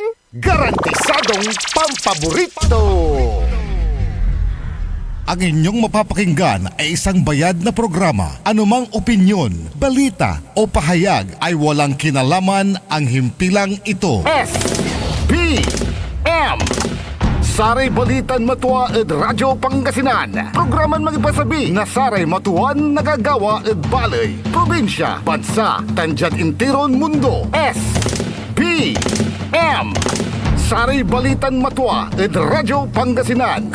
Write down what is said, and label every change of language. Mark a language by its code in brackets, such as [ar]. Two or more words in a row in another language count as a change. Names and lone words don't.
[tl] Garantisadong pampaborito! Ang inyong mapapakinggan ay isang bayad na programa. Anumang opinyon, balita o pahayag ay walang kinalaman ang himpilang ito. [pag] S, P, M. Saray Balitan Matua ed Radyo Pangasinan. Programan magipasabi na saray matuan nagagawa ed balay, probinsya, bansa, tanjad intiron mundo. S, B, M. Saray Balitan Matua ed Radyo Pangasinan.